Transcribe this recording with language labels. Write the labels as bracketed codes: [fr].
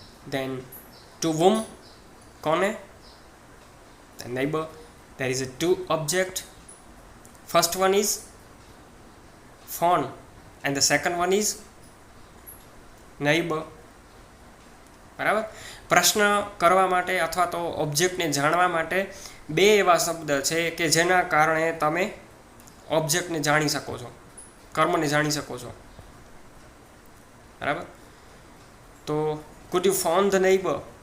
[en] then to whom? [gu] કોને? [en] the neighbor. there is a two object. First one is phone and the second one is neighbor. [gu] બરાબર? પ્રશ્ન કરવા માટે અથવા તો ઓબ્જેક્ટને જાણવા માટે બે એવા શબ્દ છે કે જેના કારણે તમે ઓબ્જેક્ટને જાણી શકો છો, કર્મને જાણી શકો છો. બરાબર? તો [en] could you phone the neighbor?